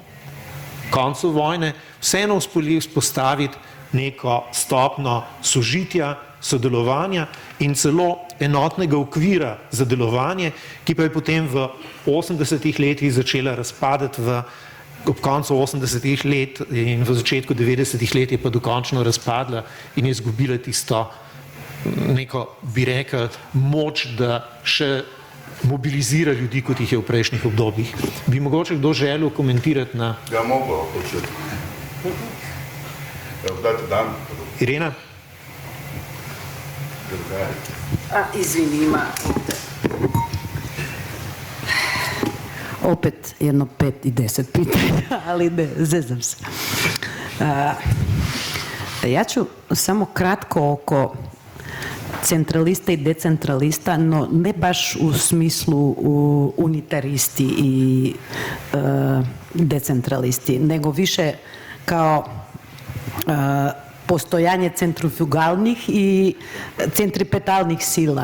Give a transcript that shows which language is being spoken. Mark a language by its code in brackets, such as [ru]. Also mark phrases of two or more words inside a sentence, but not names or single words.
[sl] koncu vojne vseeno uspeli vzpostaviti neko stopnjo sožitja, sodelovanja in celo enotnega okvira za delovanje, ki pa je potem v 80-ih letih začela razpadati ob koncu 80-ih let in v začetku 90-ih let je pa dokončno razpadla in je izgubila tisto neko, bi rekel, moč, da še mobilizira ljudi, kot jih je v prejšnjih obdobjih. Bi mogoče kdo želel komentirati na... Ja, mogo, početi. Dajte dan. [sr] Irena? Izvini, ima opet jedno 5 i 10 pitanja, ali ne, zezam se. Ja ću samo kratko oko centralista i decentralista, no ne baš u smislu unitaristi i decentralisti, nego više kao postojanje centrifugalnih i centripetalnih sila.